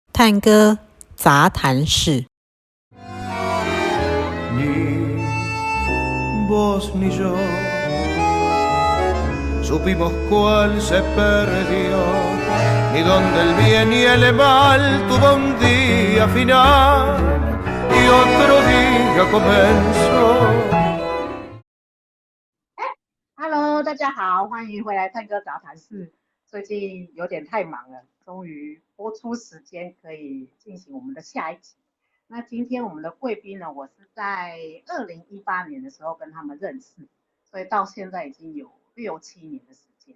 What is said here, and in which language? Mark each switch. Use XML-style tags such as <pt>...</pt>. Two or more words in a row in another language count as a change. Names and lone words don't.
<zh>探戈杂谈室。</zh> <es>Ni vos ni yo supimos cuál se perdió, ni donde el bien y el mal tuvo un día final y otro día comenzó.</es> <zh>Hello， 大家好，欢迎回来探戈杂谈室。最近有点太忙了，终于播出时间可以进行我们的下一集。那今天我们的贵宾呢，我是在2018年的时候跟他们认识，所以到现在已经有6-7年的时间。</zh>